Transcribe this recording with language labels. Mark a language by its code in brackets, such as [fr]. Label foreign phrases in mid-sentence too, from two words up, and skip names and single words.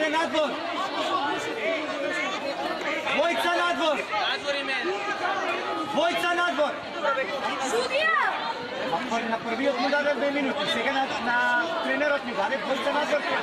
[mk] надвор! Двојица надвор! Двојица надвор! Sudija! На први смо дали 2 минути, сега на тренерът ни даде двојица надвор.